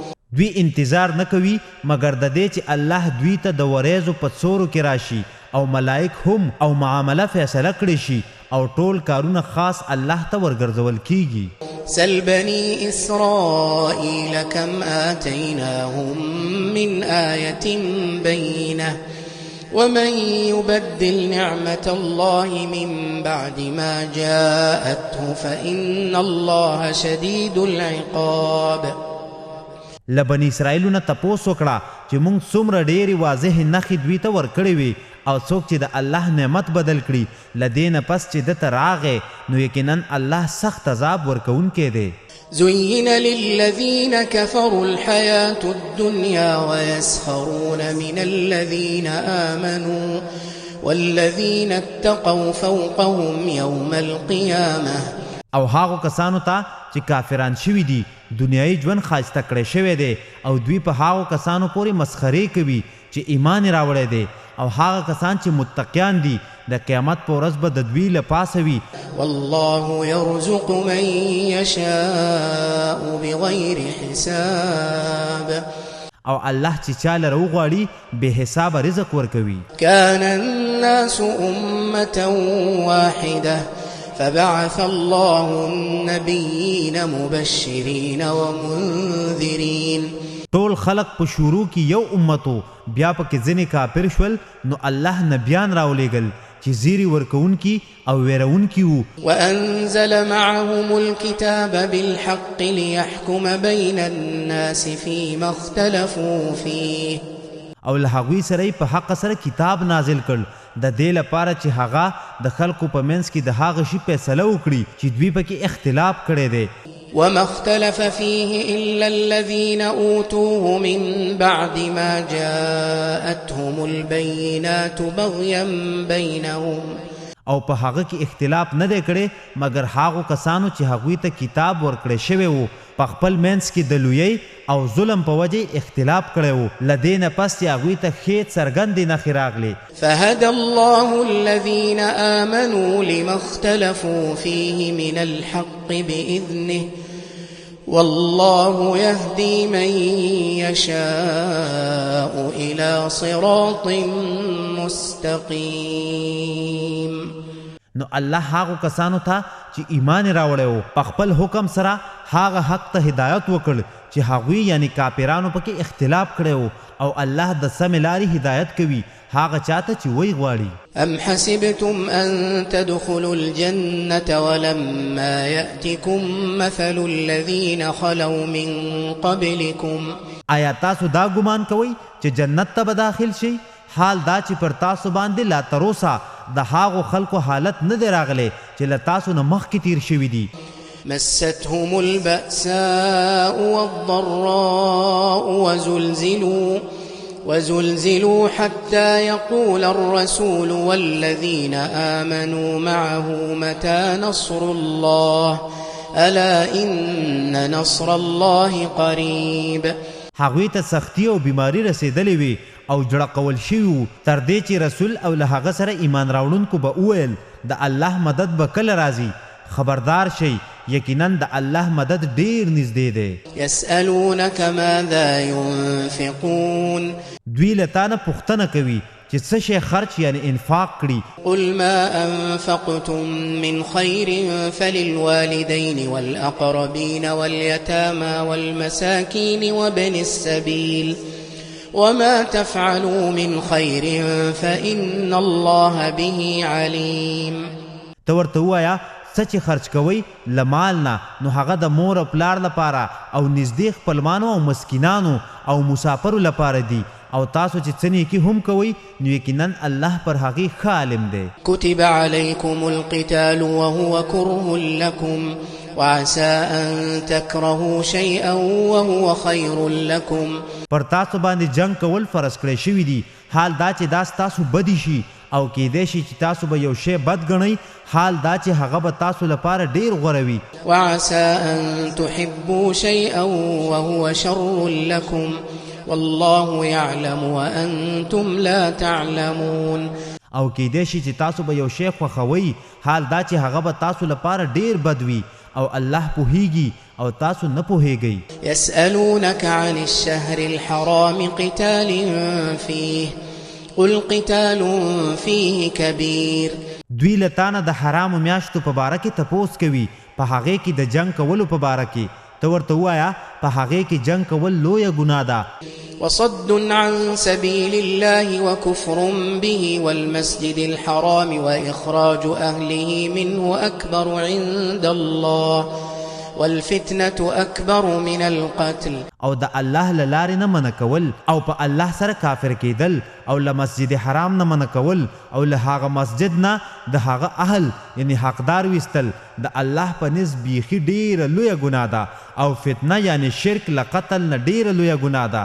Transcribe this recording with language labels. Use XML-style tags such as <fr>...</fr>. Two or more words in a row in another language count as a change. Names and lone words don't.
<ps>دوی انتظار نکوي مگر د دې چې الله دوی ته د وریځو په څورو کې راشي او ملائک هم او معامله فیصله کړي شي او ټول کارونه خاص الله ته ورګرځول کیږي</ps> <ar>سل بني إسرائيل كم آتيناهم من آية بينة ومن يبدل نعمة الله من بعد ما جاءته فإن الله شديد العقاب</ar> <ps>لبني اسرائیلونه تپوس وکړه چې موږ څومره ډېرې واضح نښې دوی ته ورکړې وي او څوک چې د الله نعمت بدل کړي له دې نه پس چې ده ته راغی نو یقینا الله سخت عذاب ورکوونکی دی</ps> <ar>زين للذين كفروا الحياة الدنيا ويسخرون من الذين آمنوا والذين اتقوا فوقهم يوم القيامة</ar> <ps>او هاغو کسانو ته چې کافران شوي دي دنیایي ژوند ښایسته کړی شوی دی او دوی په هاغو کسانو پورې مسخرې کوي چې ایمان یې راوړی دی او هغه کسان چې متقیان دي د قیامت په ورځ به د دوی له پاسه وي</ps> <ar>والله يرزق من يشاء بغير حساب</ar> <ps>او الله چې چا لره وغواړي بې حسابه رزق ورکوي</ps> <ar>كان الناس أمة واحدة فبعث الله النبيين مبشرين ومنذرين.</ar> <ps>ټول خلق په شروع کې یو امتو، بیا پکې ځینې کافر شول، نو الله نبیان راولېږل چې زیری ورکوونکي او ویرونکي وو.</ps> <ar>وأنزل معهم الكتاب بالحق ليحكم بين الناس فيما اختلفوا فيه.</ar> <ps>او له هغوی سره په حق سره کتاب نازل کړ د دې لپاره چې هغه د خلکو په منځ کې د هغه شي فیصله وکړي چې دوی پکې اختلاف کړی دی.</ps> <ar>وما اختلف فيه إلا الذين أوتوه من بعد ما جاءتهم البينات بغيا بينهم.</ar> <ps>او په هغه کې اختلاف نه دی کړی مګر هغو کسانو چې هغوی ته کتاب ورکړی شوی وو په خپل منځ کې د لویۍ او ظلم په وجه اختلاف کړی وو. له دې نه پس چې هغوی ته ښې څرګندې نښې راغلې.</ps> <ar>فهدى الله الذين آمنوا لما اختلفوا فيه من الحق بإذنه والله يهدي من يشاء إلى صراط مستقيم.</ar> <ps>نو الله هغو کسانو ته چې ایمان راوړی وو په خپل حکم سره هغه حق ته هدایت وکړ چې هغوی یعنی کافرانو پکې اختلاف کړی وو، او الله د سمې لارې هدایت کوي هغه چاته چې وی غواړي.</ps> <ar>أم حسبتم أن تدخلوا الجنة ولما يأتكم مثل الذين خلوا من قبلكم.</ar> <ps>آیا تاسو دا ګمان کوئ چې جنت ته به داخل شئ؟ حال دا چې پر تاسو باندې لا تروسه د هغو خلکو حالت نه دی راغلی چې له تاسو نه مخکې تیر شوي دي.</ps> <ar>مستهم البأساء والضراء وزلزلوا حتى يقول الرسول والذين آمنوا معه متى نصر الله ألا إن نصر الله قريب.</ar> <ps>هغوی ته سختی او بیماری رسیدلې وي او جړه قول شوي وو تر دې چې رسول او له هغه سره ایمان راوړونکو به وویل د الله مدد به کله راځي. خبردار شئ یقینا د الله مدد ډیر نږدې دی.</ps> <ar>يسألونك ماذا ينفقون.</ar> <ps>دوی له تا نه پوښتنه کوي چې څه شی خرچ یعنی انفاق کړي.</ps> <ar>قل ما أنفقتم من خير فللوالدين والأقربين واليتامى والمساكين وابن السبيل وما تفعلوا من خير فإن الله به عليم.</ar> <ps>ته ورته ووایه څه چې خرچ کوئ له مال نه نو هغه د مور او پلار لپاره او نږدې خپلوانو او مسکینانو او مسافرو لپاره دي، او تاسو چې څه نیکي هم کوئ نو یقینا الله پر هغې ښه عالم دی.</ps> <ar>كتب عليكم القتال وهو كره لكم وعسى أن تكرهوا شيئا وهو خير لكم.</ar> <ps>پر تاسو باندې جنگ کول فرض کړی شوي دي، حال دا چې دا ستاسو بدی شي او کېدای شي چې تاسو به یو شی بد ګڼئ، حال دا چې هغه به تاسو لپاره ډیر غوره وي.</ps> <ar>وعسى أن تحبوا شيئا وهو شر لكم والله يعلم وأنتم لا تعلمون.</ar> <ps>او کېدای شي چې تاسو به یو شی خوښوئ، حال دا چې هغه به تاسو لپاره ډیر بد وي او الله پوهیږي او تاسو نه پوهیږئ.</ps> <ar>يسألونك عن الشهر الحرام قتال فيه قل قتال فيه كبير.</ar> <ps>دوی له تانه د حرامو میاشتو په باره کې تپوس کوي، په هغې کې د جنګ کولو په باره کې ته ورته ووایه په هغې کې جنګ کول لویه ګناه ده.</ps> <ar>وصد عن سبيل الله وكفر به والمسجد الحرام وإخراج أهله منه أكبر عند الله والفتنة أكبر من القتل.</ar> <ps>او د الله له لارې نه منع کول او په الله سره کافر کېدل او له مسجد حرام نه منع کول او له هغه مسجد نه د هغه اهل یعنی حقدار ویستل د الله په نس بیخي ډیره لویه ګناه ده، او فتنه یعنی شرک له قتل نه ډیره لویه ګناه ده.</ps>